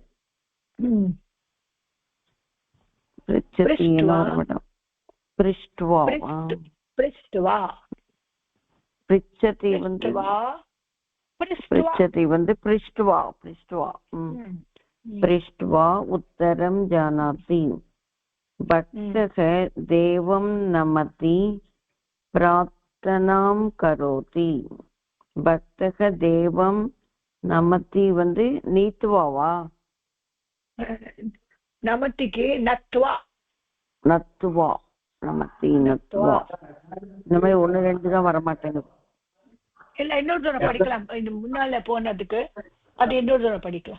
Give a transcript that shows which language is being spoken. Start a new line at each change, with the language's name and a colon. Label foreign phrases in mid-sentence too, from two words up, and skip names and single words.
Sanskrit: पृच्छति வந்து पृष्ट्वा उत्तरं जानाति भक्तः देवं नमति प्रार्थनां करोति भक्तः देवं नमति வந்து நீத்துவாவா
Tamil: நமத்திக்கு நத்வா
Sanskrit: नमति नत्वा
Tamil: இந்த மாதிரி 1 2 தான் வர மாட்டேங்குது இல்ல இன்னொரு தடவை படிக்கலாம் இந்த முன்னால போனதுக்கு அது இன்னொரு தடவை படிக்கலாம்